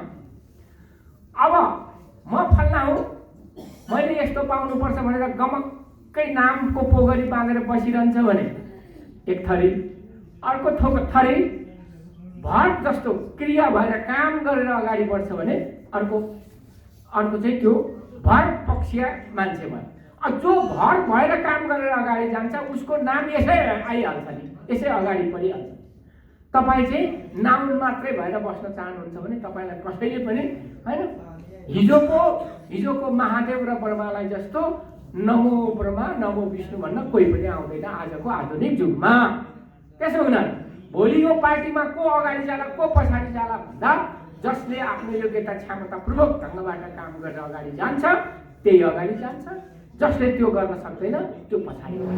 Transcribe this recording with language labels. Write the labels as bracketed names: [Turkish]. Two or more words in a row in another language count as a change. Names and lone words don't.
[Nepali] अब म फल्ना हुँ, मैले यस्तो पाउनुपर्छ भनेर गमक्कै नामको पोगरी बाँधेर बसिरहन्छ भने एक थरी, अर्को थरी भर्ब जस्तो क्रिया भएर काम गरेर अगाडि बढ्छ भने अर्को चाहिँ त्यो भर्ब पक्षीय मान्छे भयो। जो भर्ब भएर काम गरेर अगाडि जान्छ उसको नाम यसै आइहाल्छ नि, यसै अगाडि परिहाल्छ। तपाईँ चाहिँ नाउन मात्रै भएर बस्न चाहनुहुन्छ भने तपाईँलाई कसैले पनि होइन, हिजोको महादेव र ब्रह्मालाई जस्तो [Sanskrit] नमो ब्रह्मा नमो विष्णु [Nepali] भन्न कोही पनि आउँदैन आजको आधुनिक युगमा। त्यसो हुनाले भोलि यो पार्टीमा को अगाडि जाला को पछाडि जाला भन्दा जसले आफ्नो योग्यता क्षमतापूर्वक ढङ्गबाट काम गरेर अगाडि जान्छ त्यही अगाडि जान्छ, जसले त्यो गर्न सक्दैन त्यो पछाडि हुन्छ।